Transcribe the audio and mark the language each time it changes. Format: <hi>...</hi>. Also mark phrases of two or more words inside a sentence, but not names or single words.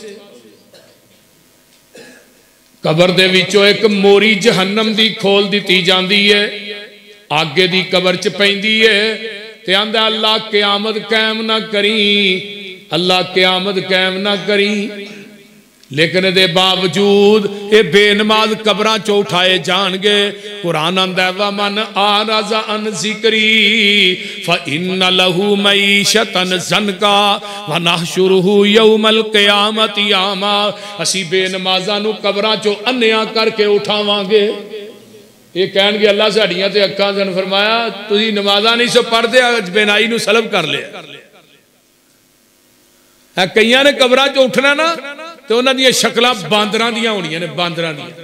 <pa>ਕਬਰ ਦੇ ਵਿਚੋਂ ਇਕ ਮੋਰੀ ਜਹੰਨਮ ਦੀ ਖੋਲ ਦੀ ਜਾਤੀ ਹੈ, ਆਗੇ ਦੀ ਕਬਰ ਚ ਪੈਂਦੀ ਹੈ ਤੇ ਆਂਦਾ ਅੱਲਾਹ ਕ਼ਯਾਮਤ ਕਾਇਮ ਨਾ ਕਰੀ, ਅੱਲਾਹ ਕ਼ਯਾਮਤ ਕਾਇਮ ਨਾ ਕਰੀ। ਲੇਕਿਨ ਦੇ ਬਾਵਜੂਦ ਯੇ ਬੇਨਮਾਜ਼ ਕਬਰਾਂ ਚੋ ਉਠਾਏ ਜਾਣਗੇ। ਕੁਰਾਨ ਆਂਦਾ</pa> <ar>ومن أعرض عن ذكري فإن له معيشة ضنكا ونحشره يوم القيامة أعمى.</ar> <pa>ਅਸੀ ਬੇਨਮਾਜ਼ਾਂ ਨੂ ਕਬਰਾਂ ਚੋ ਅੰਨ੍ਹਿਆਂ ਕਰਕੇ ਉਠਾਵਾਂਗੇ। ਯੇ ਕਹਿਣਗੇ ਅੱਲਾਹ ਸਾਡੀਆਂ ਤੇ ਅੱਖਾਂ ਸਨ, ਫ਼ਰਮਾਇਆ ਤੁਸੀਂ ਨਮਾਜ਼ਾਂ ਨਹੀਂ ਸੋ ਪੜ੍ਹਦੇ, ਬੇਨਾਈ ਨੂ ਸਲਬ ਕਰ ਲਿਆ। ਕਈਆਂ ਨੇ ਕਬਰਾਂ ਚੋ ਉਠਣਾ ਨਾ ਤੋ ਉਨ੍ਹਾਂ ਦੀ ਸ਼ਕਲਾਂ ਬਾਂਦਰਾਂ ਦੀਆਂ ਹੋਣੀਆਂ ਨੇ, ਬਾਂਦਰਾਂ ਦੀਆਂ।</pa>